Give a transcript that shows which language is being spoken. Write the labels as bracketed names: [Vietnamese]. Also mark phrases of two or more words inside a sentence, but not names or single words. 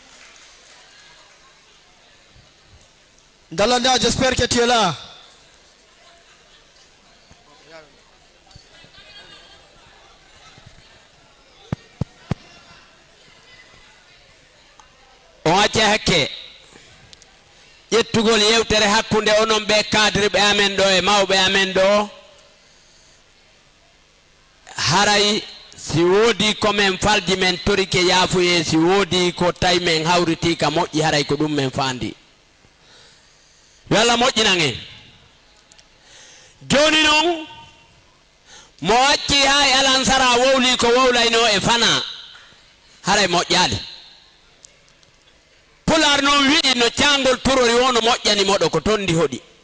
[French] Dalanda, j'espère que tu es là. [Fula] On a hakke yettugol yewtere hakkunde onon ɓe cadre ɓe amen ɗo e mawɓe amen ɗo haray si woodi komin falji men torike yaafuye si woodi ko tawi men hawriti ka moƴƴi haray ko ɗum men fandi yo Allah moƴƴinan en joni noon mo acci ha e alansara wowli ko wowlayno e fana haray moƴƴali pular noon wi'i no cangol turori wono moƴƴani moɗo ko tondi hoɗi